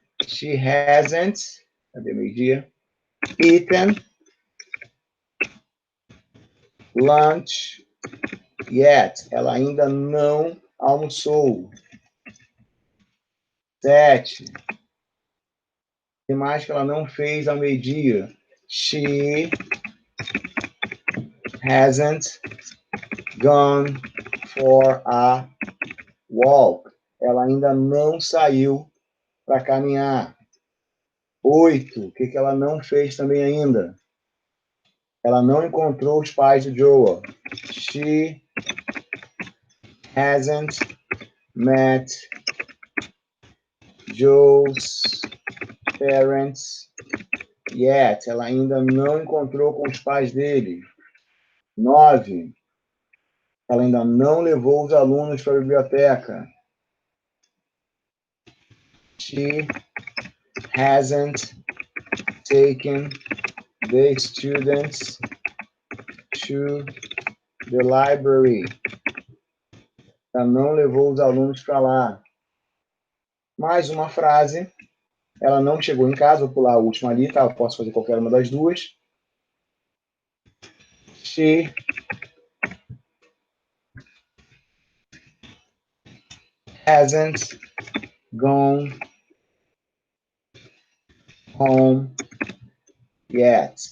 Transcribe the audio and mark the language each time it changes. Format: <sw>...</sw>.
<en>She hasn't,</en> <pt>cadê 12h?</pt> <en>Eaten lunch yet.</en> <pt>Ela ainda não almoçou. 7. O que mais que ela não fez ao meio-dia?</pt> <en>She hasn't gone for a walk.</en> <pt>Ela ainda não saiu para caminhar. 8. O que ela não fez também ainda? Ela não encontrou os pais de Joel.</pt> <en>She hasn't met Joel's parents yet.</en> <pt>Ela ainda não encontrou com os pais dele. 9. Ela ainda não levou os alunos para a biblioteca.</pt> <en>She hasn't taken the students to the library.</en> <pt>Ela não levou os alunos para lá. Mais uma frase. Ela não chegou em casa, vou pular a última ali, tá? Eu posso fazer qualquer uma das duas.</pt> <en>She hasn't gone home yet.</en>